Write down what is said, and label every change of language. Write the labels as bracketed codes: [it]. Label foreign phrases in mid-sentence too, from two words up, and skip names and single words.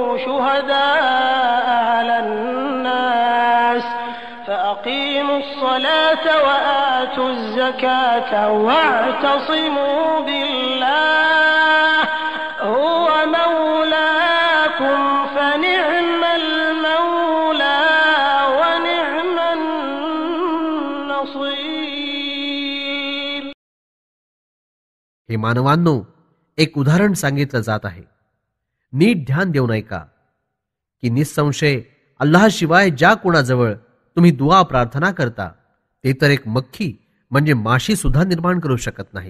[ar] شهداء على الناس فأقيموا الصلاة وآتوا الزكاة واعتصموا بالله هو مولاكم فنعم المولى ونعم النصير. [mr] हे मानवांनो, एक उदाहरण सांगितलं जात आहे. नीट ध्यान देऊन ऐका की निसंशय अल्लाहशिवाय ज्या कोणाजवळ तुम्ही दुआ प्रार्थना करता ते तर एक मक्खी म्हणजे माशी सुद्धा निर्माण करू शकत नाहीत.